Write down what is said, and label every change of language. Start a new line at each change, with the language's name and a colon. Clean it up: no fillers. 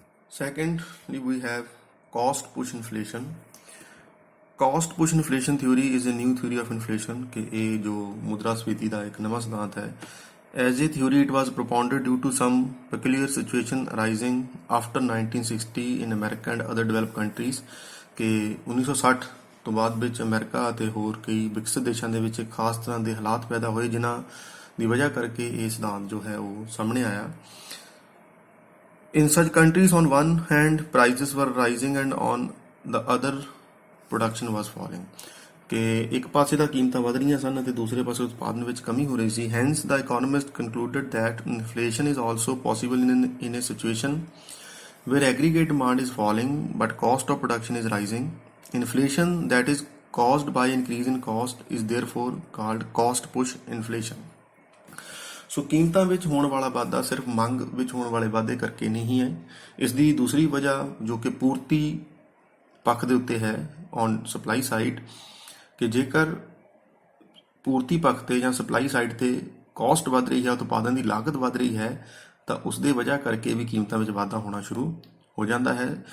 English: Secondly, we have cost push inflation. Cost push inflation theory is a new theory of inflation
Hindi: कि ये जो मुद्रास्फीति का एक नवा सिद्धांत है.
English: As a theory, it was propounded due to some peculiar situation arising after 1960 in America and other developed countries
Punjabi: ਕਿ 1960 ਤੋਂ ਬਾਅਦ ਵਿੱਚ ਅਮਰੀਕਾ ਅਤੇ ਹੋਰ ਕਈ ਵਿਕਸਿਤ ਦੇਸ਼ਾਂ ਦੇ ਵਿੱਚ ਖਾਸ ਤਰ੍ਹਾਂ ਦੇ ਹਾਲਾਤ ਪੈਦਾ ਹੋਏ ਜਿਨ੍ਹਾਂ ਦੀ ਵਜ੍ਹਾ ਕਰਕੇ ਇਹ ਸਿਧਾਂਤ ਜੋ ਹੈ ਉਹ ਸਾਹਮਣੇ ਆਇਆ.
English: In such countries, on one hand, prices were rising and on the other, production was falling.
Punjabi: ਕਿ ਇੱਕ ਪਾਸੇ ਤਾਂ ਕੀਮਤਾਂ ਵਧ ਰਹੀਆਂ ਸਨ ਅਤੇ ਦੂਸਰੇ ਪਾਸੇ ਉਤਪਾਦਨ ਵਿੱਚ ਕਮੀ ਹੋ ਰਹੀ ਸੀ.
English: Hence, the economist concluded that inflation is also possible in a situation where aggregate demand is falling but cost of production is rising. Inflation that is caused by increase in cost is therefore called cost push inflation.
Punjabi: ਸੋ ਕੀਮਤਾਂ ਵਿੱਚ ਹੋਣ ਵਾਲਾ ਵਾਧਾ ਸਿਰਫ ਮੰਗ ਵਿੱਚ ਹੋਣ ਵਾਲੇ ਵਾਧੇ ਕਰਕੇ ਨਹੀਂ ਹੈ. ਇਸ ਦੀ ਦੂਸਰੀ ਵਜ੍ਹਾ ਜੋ ਕਿ ਪੂਰਤੀ ਪੱਖ ਦੇ ਉੱਤੇ ਹੈ ਔਨ ਸਪਲਾਈ ਸਾਈਡ ਕਿ ਜੇਕਰ ਪੂਰਤੀ ਪੱਖ ਤੇ ਜਾਂ ਸਪਲਾਈ ਸਾਈਡ ਤੇ ਕਾਸਟ ਵੱਧ ਰਹੀ ਹੈ, ਉਤਪਾਦਨ ਦੀ ਲਾਗਤ ਵੱਧ ਰਹੀ ਹੈ ਤਾਂ ਉਸ ਦੇ ਵਜ੍ਹਾ ਕਰਕੇ ਵੀ ਕੀਮਤਾਂ ਵਿੱਚ ਵਾਧਾ ਹੋਣਾ ਸ਼ੁਰੂ ਹੋ ਜਾਂਦਾ ਹੈ.